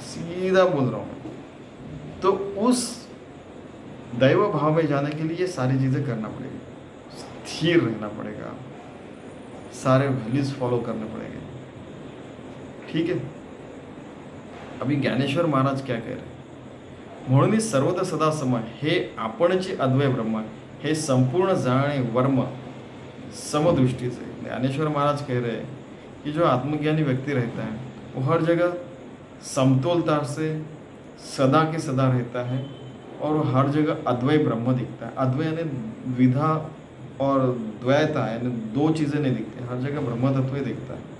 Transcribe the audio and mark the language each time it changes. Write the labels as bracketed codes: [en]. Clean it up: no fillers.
[hi] सीधा बोल रहा हूँ। तो उस दैव भाव में जाने के लिए सारी चीज़ें करना पड़ेगी, स्थिर रहना पड़ेगा, सारे वैल्यूज फॉलो करने पड़ेंगे। ठीक है, अभी ज्ञानेश्वर महाराज क्या कह रहे हैं? [mr] म्हणून सर्वदा सदा समय हे आपणचे अद्वय ब्रह्म, हे संपूर्ण जाणे वर्म समदृष्टि से। [hi] ज्ञानेश्वर महाराज कह रहे हैं कि जो आत्मज्ञानी व्यक्ति रहता है वो हर जगह समतोलता से सदा के सदा रहता है और वो हर जगह अद्वय ब्रह्म दिखता है। अद्वय यानी द्विधा और द्वैता, यानी दो चीज़ें नहीं दिखती, हर जगह ब्रह्म तत्व ही दिखता है।